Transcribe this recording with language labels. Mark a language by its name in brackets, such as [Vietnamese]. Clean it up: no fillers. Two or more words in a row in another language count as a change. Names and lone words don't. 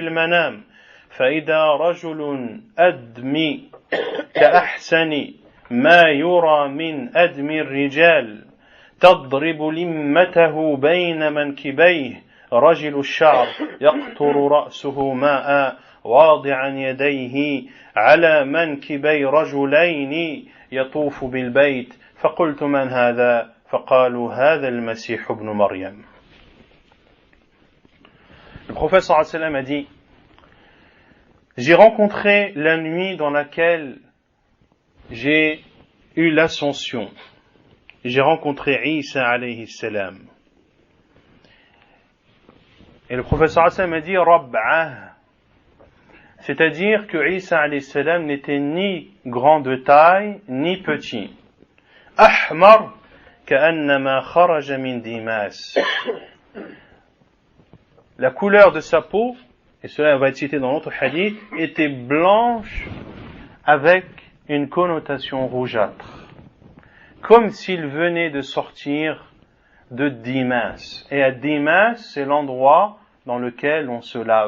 [Arabic] المنام فإذا رجل أدمي كأحسن ما يرى من أدمي الرجال تضرب لمته بين منكبيه رجل الشعر يقطر رأسه ماء واضعا يديه على منكبي رجلين يطوف بالبيت فقلت من هذا فقالوا هذا المسيح ابن مريم. [French] Le prophète [Arabic] صلى الله عليه وسلم [French] a dit: j'ai rencontré la nuit dans laquelle j'ai eu l'ascension. J'ai rencontré Isa [Arabic] عليه السلام. [French] Et le prophète [Arabic] صلى الله عليه وسلم [French] a dit Rab'ah. C'est-à-dire que Isa [Arabic] عليه السلام [French] n'était ni grand de taille, ni petit. [Arabic] أحمر كأنما خرج من ديماس. [French] La couleur de sa peau, et cela va être cité dans l'autre hadith, était blanche avec une connotation rougeâtre. Comme s'il venait de sortir de Dimas. Et à Dimas, c'est l'endroit dans lequel on se lave.